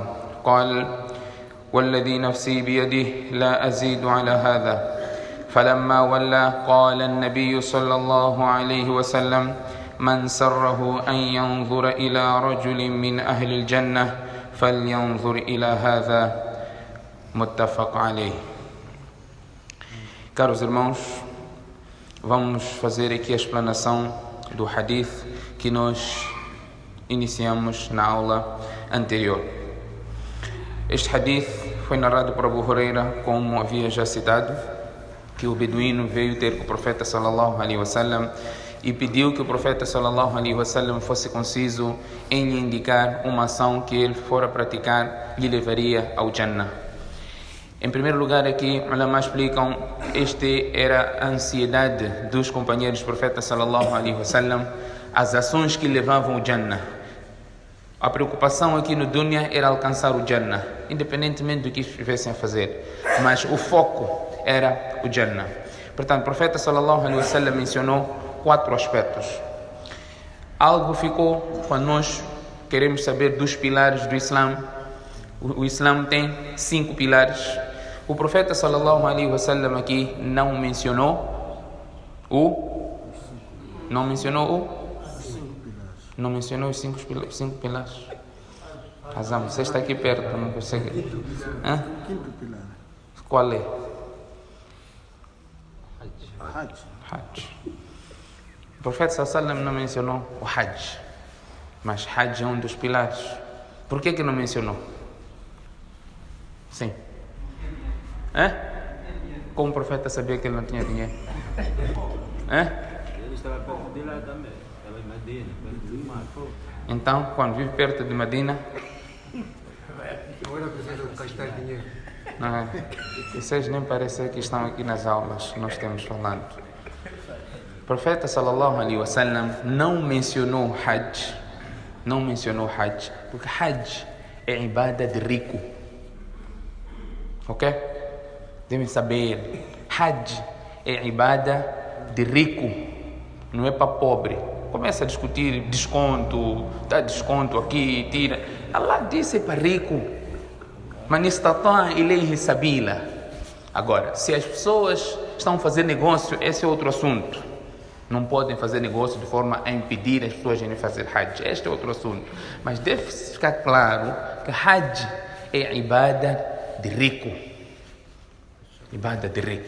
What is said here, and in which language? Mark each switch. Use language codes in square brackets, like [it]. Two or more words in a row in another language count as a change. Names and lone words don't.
[ar] قال: والذي نفسي بيده لا أزيد على هذا. فلما ولى قال النبي صلى الله عليه وسلم: من سره أن ينظر إلى رجل من أهل الجنة فلينظر إلى هذا. متفق عليه. [pt] Caros irmãos, vamos fazer aqui a explanação do hadith que nós iniciamos na aula anterior. Este hadith foi narrado por Abu Huraira, como havia já citado, que o beduíno veio ter com o profeta [ar] صلى الله عليه وسلم [pt] e pediu que o profeta [ar] صلى الله عليه وسلم [pt] fosse conciso em lhe indicar uma ação que ele fora praticar lhe levaria ao Jannah. Em primeiro lugar, aqui, ulama explicam, este era a ansiedade dos companheiros do profeta [ar] صلى الله عليه وسلم, [pt] as ações que levavam ao Jannah. A preocupação aqui no dunya era alcançar o Jannah, independentemente do que estivessem a fazer, mas o foco era o Jannah. Portanto, o profeta [ar] صلى الله عليه وسلم [pt] mencionou 4 aspectos. Algo ficou quando nós queremos saber dos pilares do Islã. O Islã tem 5 pilares. O profeta [ar] صلى الله عليه وسلم [pt] aqui não mencionou os 5 pilares. Razão, você está aqui perto, não consegue. Quinto pilar. Qual é? Hajj. O profeta [ar] صلى الله عليه وسلم [pt] não mencionou o Hajj, mas Hajj é um dos pilares. Por que não mencionou? Sim. Como o profeta sabia que ele não tinha dinheiro? Ele estava perto de lá também. Estava em Medina, perto do mar. Então, quando vive perto de Medina, Agora precisa gastar dinheiro. não é? Vocês nem parecem que estão aqui nas aulas que nós temos falando. O profeta [ar] صلى الله عليه وسلم [pt] não mencionou Hajj, porque Hajj é ibada de rico. Ok? Devem saber, Hajj é ibada de rico, não é para pobre. Começa a discutir desconto, dá desconto aqui, tira. Allah disse para rico. [ar] من استطاع إليه سبيلا. [pt] Agora, se as pessoas estão a fazer negócio, esse é outro assunto. Não podem fazer negócio de forma a impedir as pessoas de irem fazer Hajj. Este é outro assunto. Mas deve ficar claro que Hajj é ibada de rico. Ibada de rico.